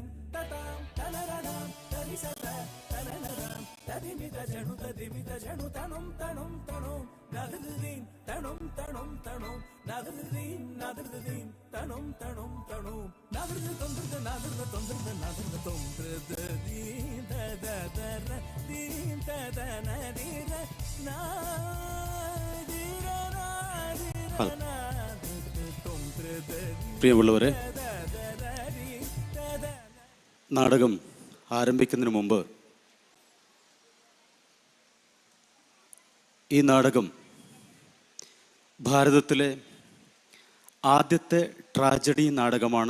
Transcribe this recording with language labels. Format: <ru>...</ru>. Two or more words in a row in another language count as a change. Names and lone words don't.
<ml>ததாம் தனனதாம் தரிசத தனனதாம் ததிமித ஜணு தணும் தணும் தணும் நதுகுதீம் தணும் தணும் தணும் நதுகுதீம் நதுகுதீம் தணும் தணும் தணும் நதுகு தொந்திருது நதுகு தொந்திருது நதுகு தொந்திருது தீம் தததர தீம் ததனதீர நாதிர நாதிர நாதிர தொந்திருது പ്രിയമുള്ളവരെ, നാടകം ആരംഭിക്കുന്നതിന് മുമ്പ് ഈ നാടകം ഭാരതത്തിലെ ആദ്യത്തെ ട്രാജഡി നാടകമാണ്.</ml>